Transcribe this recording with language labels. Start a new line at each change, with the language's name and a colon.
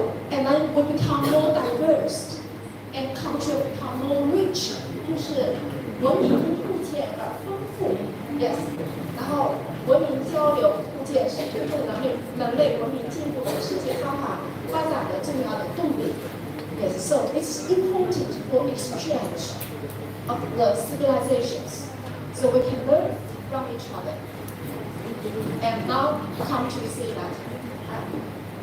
English: And then we become more diverse, and culture become more rich，
Chinese: 就是文明互鉴而丰富。 Yes， 然后文明交流互鉴是推动人类文明进步的世界发展的重要的动力。
English: Yes, so it's important for exchange of the civilizations, so we can learn from each other. And now come to see that.